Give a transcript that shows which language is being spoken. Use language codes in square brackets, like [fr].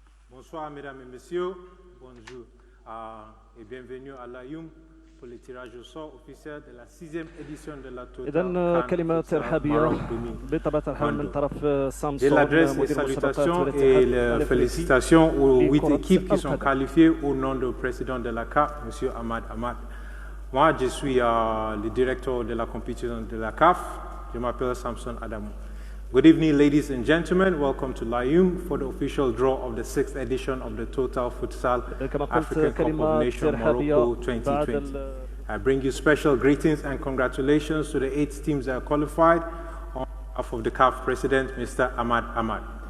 [fr] Bonsoir mesdames et messieurs, bonjour et bienvenue à l'AYUM pour le tirage au sort officiel de la 6e édition de la Total. [ar] إذن كلمة ترحابية بطبيعة الحال من طرف سامسون مدير المسابقات [fr] et félicitations aux 8 équipes qui sont qualifiées au nom du président de la CAF, M. Ahmad Ahmad. Moi, je suis le directeur de la compétition de la CAF. Je m'appelle Samson Adamou. [en] Good evening, ladies and gentlemen. Welcome to Laayoum for the official draw of the 6th edition of the Total Futsal African Cup of Nations Morocco 2020. I bring you special greetings and congratulations to the 8 teams that are qualified on behalf of the CAF president, Mr. Ahmad Ahmad.